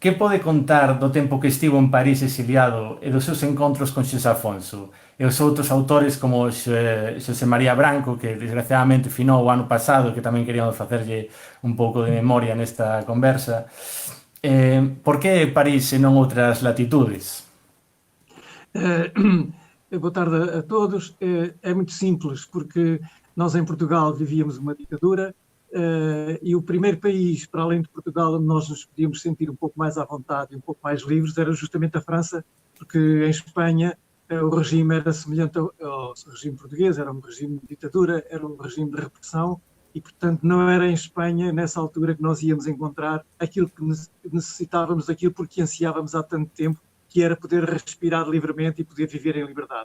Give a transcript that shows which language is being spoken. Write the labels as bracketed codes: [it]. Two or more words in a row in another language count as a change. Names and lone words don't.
[gl] que pode contar do tempo que estivo en París exiliado e dos seus encontros con Xosé Afonso e os outros autores como Xosé María Branco, que desgraciadamente finou o ano pasado e que tamén queríamos facerlle un pouco de memoria nesta conversa. Por que París e non outras latitudes? [pt] Boa tarde a todos. É muito simples, porque nós em Portugal vivíamos uma ditadura e o primeiro país, para além de Portugal, onde nós nos podíamos sentir um pouco mais à vontade e um pouco mais livres, era justamente a França, porque em Espanha o regime era semelhante ao regime português, era um regime de ditadura, era um regime de repressão e, portanto, não era em Espanha, nessa altura, que nós íamos encontrar aquilo que necessitávamos, aquilo porque ansiávamos há tanto tempo, que era poder respirar livremente e poder viver em liberdade.